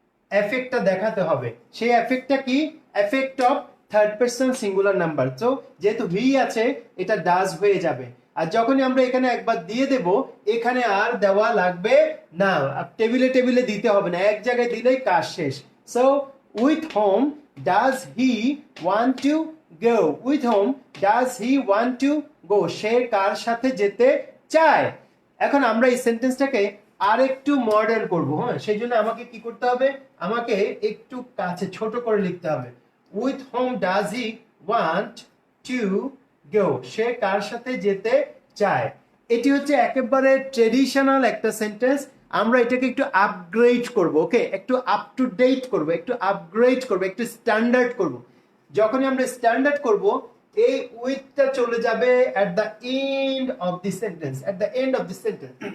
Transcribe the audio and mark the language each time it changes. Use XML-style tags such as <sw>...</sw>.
<bn>এফেক্টটা দেখাতে হবে সেই এফেক্টটা কি effect of third person singular number তো যেহেতু হি আছে এটা ডাজ হয়ে যাবে আর যখনই আমরা এখানে একবার দিয়ে দেব এখানে আর দেওয়া লাগবে না টেবিলে দিতে হবে না এক জায়গায় দিলেই কাজ শেষ so</bn> <en>with whom does he want to go? With whom does he want to go?</en> <bn>সে কার সাথে যেতে চায়? এখন আমরা এই সেন্টেন্সটাকে আরেকটু মডার্ন করব, হ্যাঁ, সেই জন্য আমাকে কি করতে হবে, আমাকে একটু কাছে ছোট করে লিখতে হবে।</bn> <en>with whom does he want to go?</en> <bn>সে কার সাথে যেতে চায়। এটি হচ্ছে একেবারে ট্রেডিশনাল একটা সেন্টেন্স। আমরা এটাকে একটু আপগ্রেড করব, ওকে, একটু আপ টু ডেট করব, একটু আপগ্রেড করব, একটু স্ট্যান্ডার্ড করব। যখনই আমরা স্ট্যান্ডার্ড করব, এই উইথটা চলে যাবে</bn> <en>at the end of the sentence,</en> <bn>at the end of the sentence.</bn>